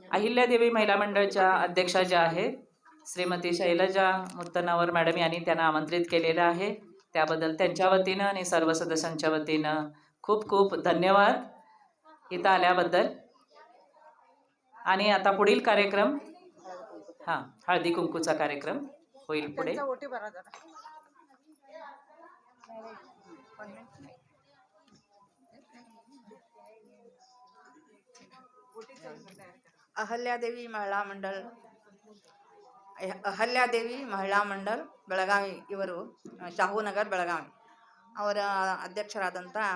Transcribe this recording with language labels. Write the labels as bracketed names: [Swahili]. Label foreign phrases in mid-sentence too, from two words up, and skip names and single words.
[Marathi] अहिल्यादेवी महिला मंडळच्या अध्यक्षा ज्या आहेत श्रीमती शैलजा मुत्तनावर मॅडम यांनी त्यांना आमंत्रित केलेलं आहे. त्याबद्दल त्यांच्या वतीनं आणि सर्व सदस्यांच्या वतीनं खूप खूप धन्यवाद इथं आल्याबद्दल. आणि आता पुढील कार्यक्रम हळदी कुंकूचा कार्यक्रम होईल पुढे. त्यांचा ओटी भरा जरा. [Kannada] ಅಹಲ್ಯಾದೇವಿ ಮಹಿಳಾ ಮಂಡಲ್ ಬೆಳಗಾವಿ ಇವರು ಶಾಹುನಗರ್ ಬೆಳಗಾವಿ ಅವರ ಅಧ್ಯಕ್ಷರಾದಂಥ